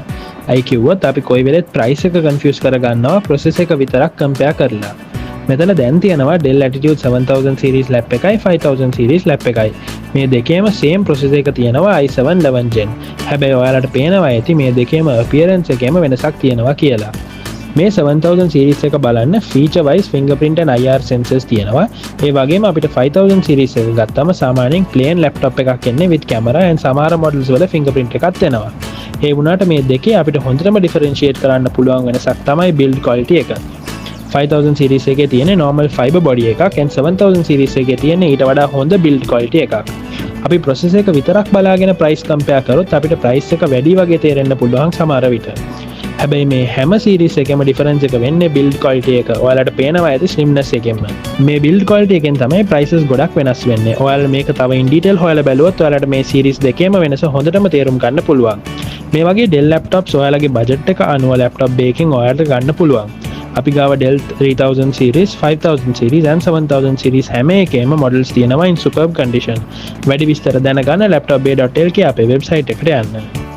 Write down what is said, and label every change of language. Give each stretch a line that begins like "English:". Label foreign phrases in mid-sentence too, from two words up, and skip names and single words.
Sinhala: අයි කිව්වොත් අපි කොයි වෙලෙත් price එක confuse කරගන්නවා process එක විතරක් compare කරලා. මෙතන දැන් තියෙනවා Dell Latitude 7000
English: series lap
Sinhala: එකයි 5000
English: series lap
Sinhala: එකයි. මේ දෙකේම
English: same process
Sinhala: එක තියෙනවා i7 11 gen. හැබැයි ඔයාලට පේනවා ඇති මේ දෙකේම appearance එකේම වෙනසක් තියෙනවා කියලා. මේ 7000 series එක බලන්න
English: feature wise fingerprint and IR sensors
Sinhala: තියෙනවා. ඒ වගේම අපිට 5000 series එක ගත්තම සාමාන්‍යයෙන්
English: plain laptop
Sinhala: එකක් එන්නේ
English: with camera and
Sinhala: සමහර models වල fingerprint එකක් එනවා. ඒ වුණාට මේ දෙකේ අපිට හොඳටම differentiate කරන්න පුළුවන් වෙනසක් තමයි
English: build quality
Sinhala: එක. 5000 series එකේ තියෙන
English: normal fiber body
Sinhala: එකක්
English: and 7000 series
Sinhala: එකේ තියෙන ඊට වඩා හොඳ
English: build quality
Sinhala: එකක්. අපි process එක විතරක් බලාගෙන
English: price compare
Sinhala: කරොත් අපිට price එක වැඩි වගේ තේරෙන්න පුළුවන් සමහර විට. හැබැයි මේ හැම series එකම difference එක වෙන්නේ
English: build quality
Sinhala: එක. ඔයාලට පේනවා ඇති slimness එකෙන්ම. මේ
English: build quality
Sinhala: එකෙන් තමයි prices ගොඩක් වෙනස් වෙන්නේ. ඔයාලා මේක තව
English: in detail
Sinhala: හොයලා බැලුවොත් ඔයාලට මේ series දෙකේම වෙනස හොඳටම තේරුම් ගන්න පුළුවන්. මේ වගේ Dell laptops ඔයාලගේ budget එක අනුව laptop දෙකකින් ඔයාලට ගන්න පුළුවන්. අපි ගාව
English: Dell 3000 series, 5000 series and 7000 series
Sinhala: හැම එකේම models තියෙනවා
English: in superb condition.
Sinhala: වැඩි විස්තර දැනගන්න laptopbay.lk අපේ website එකට යන්න.